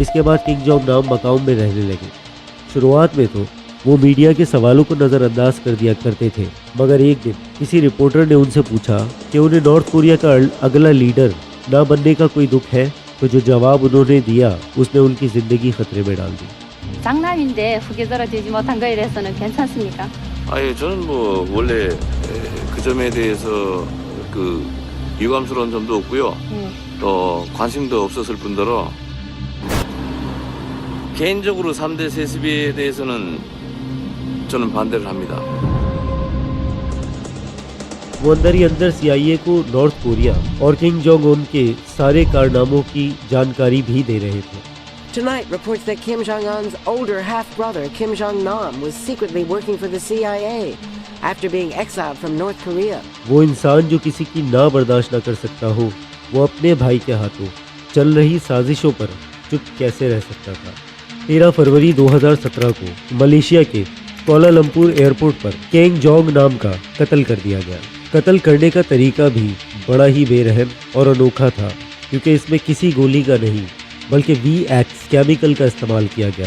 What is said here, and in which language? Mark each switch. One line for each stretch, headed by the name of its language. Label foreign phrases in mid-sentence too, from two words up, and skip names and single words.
Hindi: इसके बाद किंग जॉन्ग नाम मकाऊ में रहने लगे। शुरुआत में तो वो मीडिया के सवालों को नज़रअंदाज कर दिया करते थे, मगर एक दिन किसी रिपोर्टर ने उनसे पूछा कि उन्हें नॉर्थ कोरिया का अगला लीडर ना बनने का कोई दुख है, तो जो जवाब उन्होंने दिया उसने उनकी ज़िंदगी खतरे में डाल दी।
Korean: 장남인데 후계자로 되지 못한 거에 대해서는 괜찮습니까? 아예 저는 뭐 원래 그 점에 대해서 그 유감스러운 점도 없고요. 또 관심도 없었을 뿐더러 개인적으로 3대 세습에 대해서는 저는 반대를 합니다.
Hindi: वो अंदर ही अंदर CIA को नॉर्थ कोरिया और किंग जोंग उन के सारे कारनामों की जानकारी भी दे रहे थे।
English: Tonight reports that Kim Jong-un's older half-brother, Kim Jong-nam, was secretly working for the CIA after being exiled from North Korea.
Hindi: वो इंसान जो किसी की ना बर्दाश्त ना कर सकता हो, वो अपने भाई के हाथों चल रही साजिशों पर चुप कैसे रह सकता था। 13 फरवरी 2017 को मलेशिया के कोलालमपुर एयरपोर्ट पर किंग जोंग नाम का कत्ल कर दिया गया। कत्ल करने का तरीका भी बड़ा ही बेरहम और अनोखा था, क्योंकि इसमें किसी गोली का नहीं बल्कि VX केमिकल का इस्तेमाल किया गया।